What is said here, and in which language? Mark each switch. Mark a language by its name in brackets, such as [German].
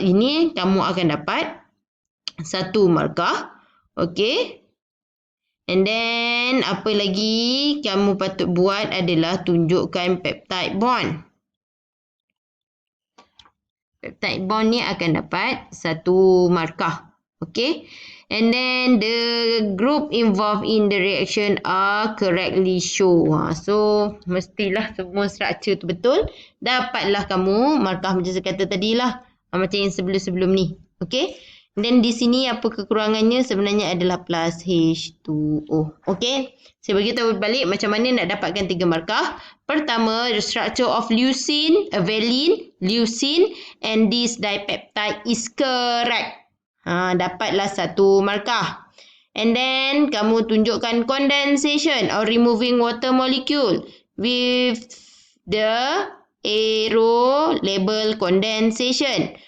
[Malay] Ini kamu akan dapat 1 markah. Okay. [English] And then [Malay] apa lagi kamu patut buat adalah tunjukkan peptide bond. Peptide bond ni akan dapat 1 markah. Okay. [English] And then the group involved in the reaction are correctly shown. [Malay] So, mestilah semua structure tu betul. Dapatlah kamu markah macam saya kata tadi lah. Macam yang sebelum-sebelum ni. Okay. Dan di sini apa kekurangannya sebenarnya adalah plus H2O. Okey. Saya beritahu balik macam mana nak dapatkan 3 markah. Pertama, [English] the structure of leucine, valine, leucine and this dipeptide is correct. [Malay] Dapatlah 1 markah. [English] And then [Malay] kamu tunjukkan [English] condensation or removing water molecule with the arrow label condensation.